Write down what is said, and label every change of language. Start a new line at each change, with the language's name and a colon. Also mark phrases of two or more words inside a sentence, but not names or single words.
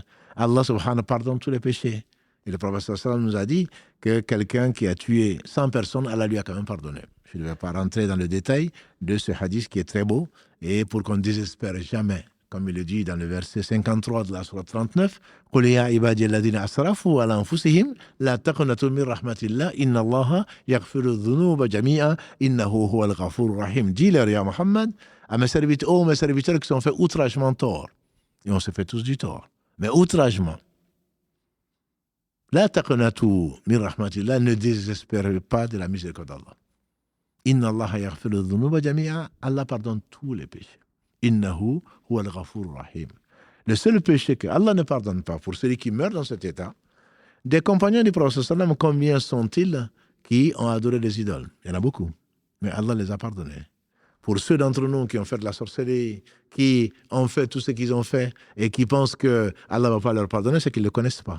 French: Allah subhanahu pardonne tous les péchés. Et le prophète sallam nous a dit que quelqu'un qui a tué 100 personnes, Allah lui a quand même pardonné. Je ne vais pas rentrer dans le détail de ce hadith qui est très beau, et pour qu'on ne désespère jamais, comme il le dit dans le verset 53 de la sourate 39, «
Arabic: قل يا عبادي الذين أسرفوا على أنفسهم لا تقنطوا من رحمة الله إن الله يغفر الذنوب جميعا إنه هو الغفور الرحيم.
French: » Dis-leur, ya Muhammad, à mes serviteurs qui sont fait outragement tort. Et on se fait tous du tort. Mais outragement.
Arabic: لا تقنطوا من رحمة الله,
French: ne désespérez pas de la miséricorde d'Allah.
Arabic: إن الله يغفر الذنوب جميعا,
French: Allah pardonne tous les péchés.
Arabic: إنه هو الغفور الرحيم.
French: Le seul péché que Allah ne pardonne pas pour celui qui meurt dans cet état, des compagnons du prophète sallam, combien sont-ils qui ont adoré les idoles? Il y en a beaucoup, mais Allah les a pardonnés. Pour ceux d'entre nous qui ont fait de la sorcellerie, qui ont fait tout ce qu'ils ont fait et qui pensent que Allah ne va pas leur pardonner, c'est qu'ils ne le connaissent pas.